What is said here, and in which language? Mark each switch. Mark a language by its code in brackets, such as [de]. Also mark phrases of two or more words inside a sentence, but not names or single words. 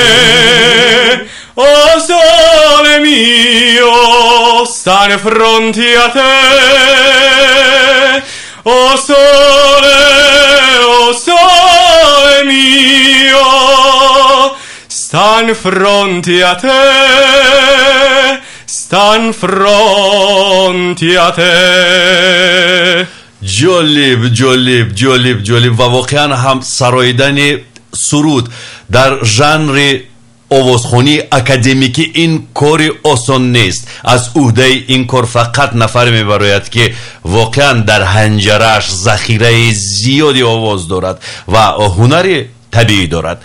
[nap] oh sole mio, stare fronte a te, oh sole mio, stan fronte a te, stan fronte a te. [fa] جالب و واقعا هم سرایدن سرود در ژانر آوازخوانی اکادمیکی این کاری آسان نیست. از عهده این کار فقط نفر میبراید که واقعا در حنجره‌اش ذخیره زیادی آواز دارد و هنری طبیعی دارد.